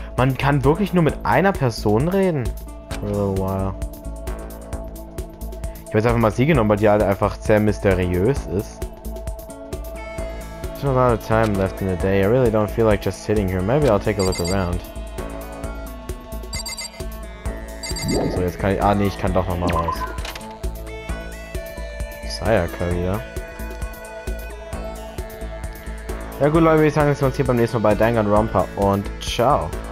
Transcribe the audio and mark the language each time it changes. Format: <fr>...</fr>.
<de>Man kann wirklich nur mit einer Person reden?</de> <en>For a little while.</en> <de>Ich habe jetzt einfach mal sie genommen, weil die halt einfach sehr mysteriös ist.</de> <en>There's a lot of time left in the day. I really don't feel like just sitting here. Maybe I'll take a look around.</en> <de>So, jetzt kann ich... Ah, nee, ich kann doch nochmal raus. Sayaka wieder. Ja gut, Leute, würde ich sagen, wir sehen uns hier beim nächsten Mal bei Danganronpa und ciao.</de>